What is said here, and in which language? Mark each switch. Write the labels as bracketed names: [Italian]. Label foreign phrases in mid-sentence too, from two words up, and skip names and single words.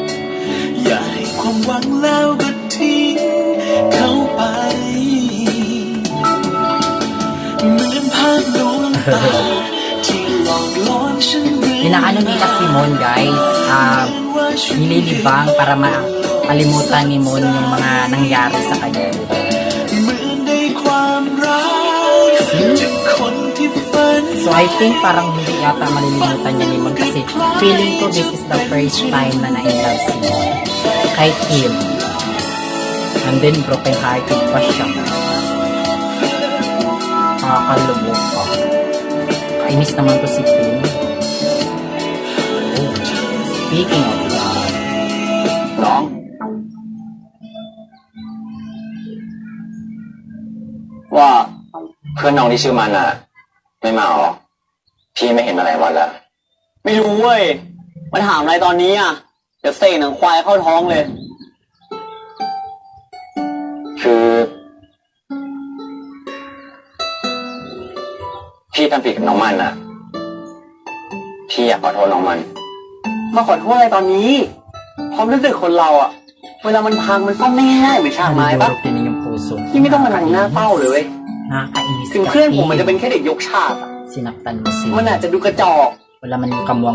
[Thai] ใครอย่าให้ความหวังแล้วก็ไปเหมือนภาพลวงตาที่หลอกล่อนฉันเรื่อย [Filipino] Inaano nila si Mon, guys, nililibang para makalimutan ni Mon yung mga nangyari sa kanya. [Thai] เหมือนได้ความรักจากคนที่ฝัน [English] So I think [Filipino] parang hindi yata malilimutan niya ni Mon kasi feeling ko [English] this is the first time [Filipino] na na-in-love si Mon kay Kim. [English] And then broken hearted [Filipino] pa siya. Nakakalubog pa. Kainis naman to si Kim. [English] Oh, speaking of love. [Thai] น้อง ว่าเพื่อนน้องที่ชื่อมันอ่ะ ไม่มาหรอ พี่ไม่เห็นมาหลายวันแล้ว ไม่รู้เว้ยมาถามอะไรตอนนี้อ่ะ เดี๋ยวเสกหนังควายเข้าท้องเลย คือ พี่ทำผิดกับน้องมันอ่ะ พี่อยากขอโทษน้องมัน มาขอโทษอะไรตอนนี้ ความรู้สึกคนเราอ่ะ เวลามันพังมันซ่อมไม่ง่ายเหมือนฉากไม้ปะ [Filipino] Nalulurog din yung puso. [Thai] ที่ไม่ต้องมานั่งหน้าเป้าเลยเว้ย [Filipino] Nakakainis [Thai] ถึง [Filipino] ka, [Thai] เพื่อนผมมันจะเป็น [Filipino] Kim. [Thai] แค่เด็กยกฉากอะ [Filipino] Sinaktan mo si [Thai] มันอาจจะดูกระจอก [Filipino] Wala man yung kamuang